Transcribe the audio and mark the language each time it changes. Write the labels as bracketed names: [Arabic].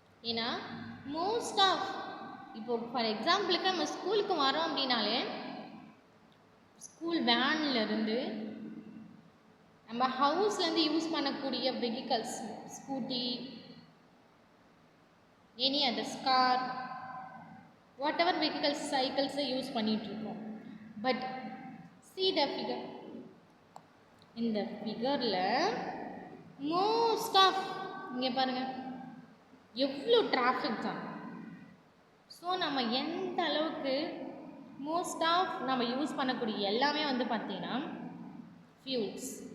[Tamil] ஏன்னா most of இப்போது for எக்ஸாம்பிளுக்கு நம்ம ஸ்கூலுக்கு வரோம் அப்படின்னாலே ஸ்கூல் வேன்லேருந்து நம்ம ஹவுஸ்லேருந்து யூஸ் பண்ணக்கூடிய vehicles, scooty, any other car, what ever vehicles, சைக்கிள்ஸை use பண்ணிகிட்ருக்கோம். [English] But see the figure. [Tamil] இந்த ஃபிகரில் மோஸ்ட் ஆஃப் இங்கே பாருங்கள் எவ்வளோ டிராஃபிக் தான். ஸோ நம்ம எந்த அளவுக்கு மோஸ்ட் ஆஃப் நம்ம யூஸ் பண்ணக்கூடிய எல்லாமே வந்து பார்த்திங்கன்னா ஃபியூல்ஸ்.